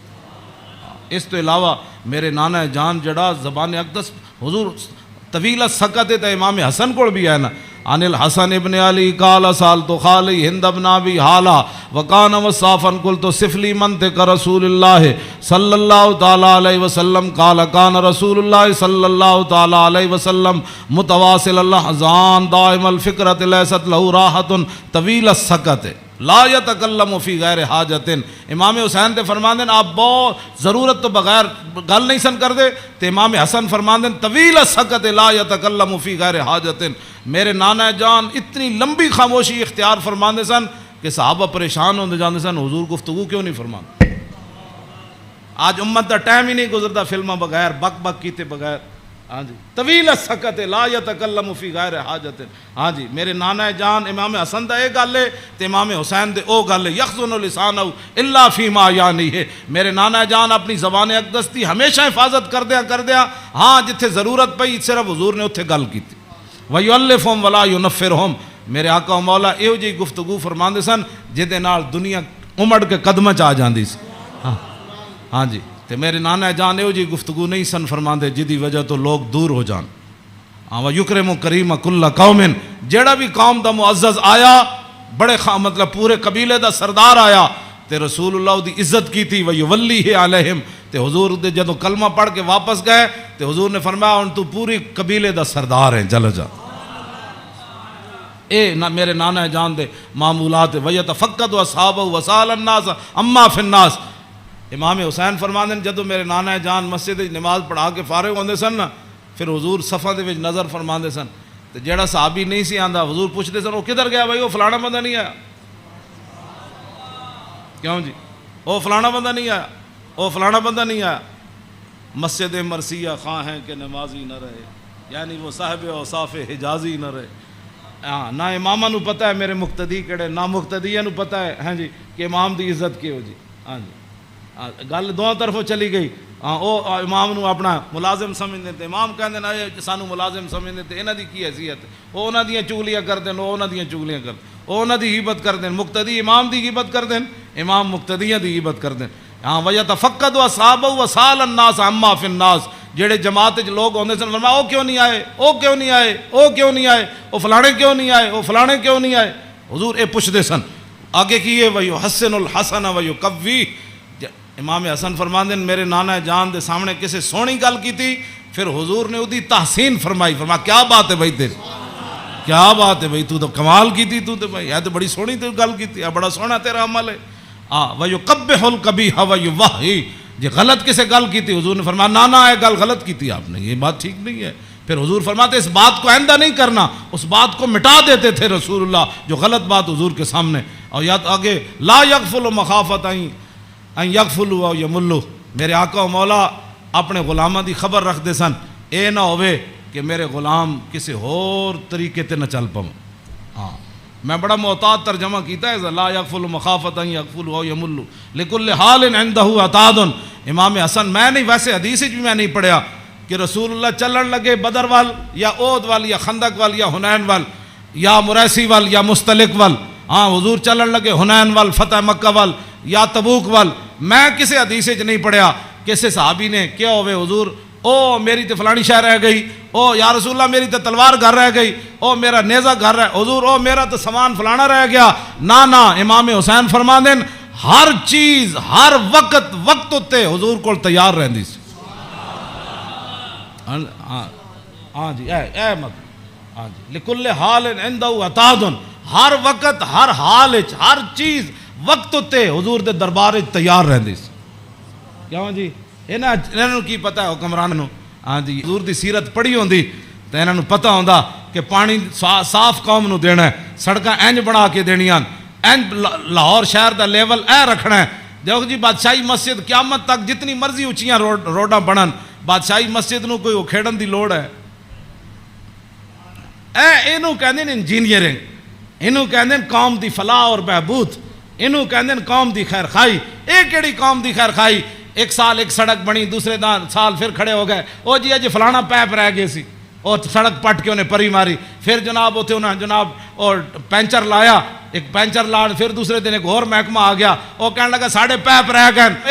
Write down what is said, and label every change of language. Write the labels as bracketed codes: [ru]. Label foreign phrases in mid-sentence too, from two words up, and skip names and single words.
[pa] اس تو علاوہ میرے نانا جان جڑا زبان اقدس حضور [ar] طویل سکت [pa] ہے، امام حسن کو بھی ہے نا، [ar] عن الحسن ابن علی قال سالت خالی ہند ابن ابی حالا وکان وصافا قلت صف لی منطق رسول اللہ صلی اللہ تعالی علیہ وسلم قال کان رسول اللہ صلی اللہ تعالی علیہ وسلم متواصل الاحزان دائم الفکرۃ لیست له راحت طویل السکت لا یتکلم فی غیر حاجت۔ [pa] امام حسین تے فرماندے آپ بہت ضرورت تو بغیر گل نہیں سن کر دے، تے امام حسن فرماندے [ar] طویل السکت لا یتکلم فی غیر حاجت، [pa] میرے نانا جان اتنی لمبی خاموشی اختیار فرماندے سن کہ صحابہ پریشان ہوندے جاندے سن حضور گفتگو کیوں نہیں فرماندے۔ آج امت دا ٹائم ہی نہیں گزرتا فلموں بغیر بک بک کیتے بغیر، ہاں جی [ar] طویل السکت لا یتکلم فی غیر حاجت۔ [pa] ہاں جی میرے نانا جان امام حسن دا اے گل ہے تے امام حسین دے او گل ہے، [ar] یخزن لسانہ الا فیما یعنی [pa] ہے، میرے نانا جان اپنی زبان اقدس دی ہمیشہ حفاظت کردیا، ہاں جتھے ضرورت پئی صرف حضور نے اتھے گل کیتی، [ar] وَيُؤَلِّفُهُمْ وَلَا يُنَفِّرُهُمْ، [pa] میرے آقا و مولا ایو جی گفتگو فرماندے سن جدے نال دنیا امڑ کے قدمہ چ آ جاندی سی۔ ہاں جی تے میرے نانا جان ایو جی گفتگو نہیں سن فرماندے جدی وجہ تو لوگ دور ہو جان۔ وَيُكْرِمُ كَرِيمَ كُلَّ قَوْمٍ، جیڑا بھی قوم دا معزز آیا بڑے مطلب پورے قبیلے دا سردار آیا تے رسول اللہ دی عزت کی تھی، [ar] وَيُوَلِّهِ عَلَيْهِمْ، [pa] تے حضور دے جدو کلمہ پڑھ کے واپس گئے تے حضور نے فرمایا ان تو پوری قبیلے دا سردار ہیں، جل جا۔ اے میرے نانا جان دے معمولات، [ar] وَيَتَفَقَّدُ أَصْحَابَهُ وَسَأَلَ النَّاسَ عَمَّا فِي النَّاسِ۔ [pa] امام حسین فرماندے جدو میرے نانا جان مسجد نماز پڑھا کے فارغ ہوندے سن نا، پھر حضور صفحہ دے وچ نظر فرماندے سن تے جیڑا صحابی نہیں سی آندا حضور پوچھدے سن وہ کدھر گیا بھائی، وہ فلانا بندہ نہیں آیا، کیوں جی وہ فلانا بندہ نہیں آیا، وہ فلانا بندہ نہیں آیا۔ [ur] مسجد مرثیہ خواہ ہیں کہ نمازی نہ رہے، یعنی وہ صاحب اوصاف حجازی نہ رہے۔ [pa] ہاں نہ امامہ نو پتہ ہے میرے مقتدی کیڑے، نہ مقتدیہ نو پتہ ہے ہاں جی کہ امام دی عزت کی ہو جی۔ ہاں جی گل دونوں طرفوں چلی گئی، ہاں او امام نو اپنا ملازم سمجھتے تھے، امام کہندے نا سانو ملازم سمجھتے تھے، انہاں دی کی حیثیت، وہ انہاں دیاں چگلیاں کردے، وہ انہاں دیاں چگلیاں کردے، وہ انہاں دی غیبت کردے، مقتدی امام دی غیبت کردے، امام مقتدیاں دی غیبت کردے۔ [ar] ہاں وَيَتَفَقَّدُ أَصْحَابَهُ وَسَأَلَ النَّاسَ عَمَّا فِي النَّاسِ، [pa] جڑے جماعت وچ لوگ ہوندے سن فرمایا او کیوں نہیں آئے، او کیوں نہیں آئے، او کیوں نہیں آئے، او فلانے کیوں نہیں آئے، او فلانے کیوں نہیں آئے، حضور اے پوچھدے سن۔ آگے کیے [ar] وَيُحَسِّنُ الْحَسَنَ وَيُقَوِّيهِ، [pa] امام حسن فرماندے میرے نانا جان دے سامنے کسی سونی گل کی تھی، پھر حضور نے اودی تحسین فرمائی، فرمایا [ur] کیا بات ہے بھائی تیری، کیا بات ہے بھائی تو کمال کی تھی، [pa] تو بھائی یہ تو بڑی سونی تو گل کی تھی، بڑا سونا تیرا عمل ہے۔ [ar] وَيُقَبِّحُ الْقَبِيحَ وَيُوَحِّي، [pa] جی غلط کسے گل کی تھی حضور نے فرمایا نانا یہ گل غلط کی تھی آپ نے، [ur] یہ بات ٹھیک نہیں ہے۔ پھر حضور فرماتے اس بات کو آئندہ نہیں کرنا، اس بات کو مٹا دیتے تھے رسول اللہ جو غلط بات حضور کے سامنے۔ اور یا آگے [ar] لا یغفل مخافت ان یغفلوا او یملوا، [pa] میرے آقا و مولا اپنے غلاماں دی خبر رکھ دے سن، اے نہ ہوئے کہ میرے غلام کسی اور طریقے تے نہ چل پاؤں۔ ہاں میں بڑا محتاط ترجمہ کیتا ہے [ar] لا یغفل مخافت ان یغفلوا او یملوا لکل حال عنده عتاد۔ [pa] امام حسن میں نہیں، ویسے حدیث بھی میں نہیں پڑھیا کہ رسول اللہ چلن لگے بدر وال یا احد وال یا خندق وال یا حنین وال یا مریسی وال یا مستلق وال، ہاں حضور چلن لگے حنین وال فتح مکہ وال یا تبوک وال، میں کسی حدیث نہیں پڑھیا کسی صحابی نے کیا ہوئے حضور او میری تے فلانی شہر رہ گئی، او یا رسول اللہ میری تے تلوار گھر رہ گئی، او میرا نیزہ گھر رہ حضور، او میرا تو سامان فلانا رہ گیا، نا امام حسین فرما دین ہر چیز ہر وقت تے حضور کو تیار رہندی سی۔ ہاں جی اے مت ہاں جی [ar] لکل حال عنده عتاد، [pa] ہر وقت ہر حال ہر چیز وقت تے حضور دے دربار تیار رہندی سی۔ کیوں جی انہاں کی پتہ ہے حکمران نو، ہاں جی حضور دی سیرت پڑھی ہوندی تو انہوں نے پتہ ہوندا کہ پانی صاف قوم نو دینا ہے، سڑکاں انج بنا کے دینیاں، انج لاہور شہر دا لیول اے رکھنا ہے۔ دیکھو جی بادشاہی مسجد قیامت تک جتنی مرضی اچھیاں روڈاں بنن، بادشاہی مسجد نو کوئی کھیڑن دی لوڑ ہے؟ اینو کہندے نے انجینئرنگ، اینو کہندے نے قوم دی فلاح اور بہبود، اینو کہندے نے قوم دی خیر خائی۔ اے کیڑی قوم دی خیر خائی؟ ایک سال ایک سڑک بنی، دوسرے سال پھر کھڑے ہو گئے، او جی اج فلانا پیپ رہ گئے سی، اور سڑک پٹ کے انہیں پری ماری، پھر جناب اتنے انہیں جناب اور پینچر لایا، ایک پینچر لاڑ، پھر دوسرے دن ایک اور محکمہ آ گیا، وہ کہنے لگا ساڑھے پیپ رہ گئے۔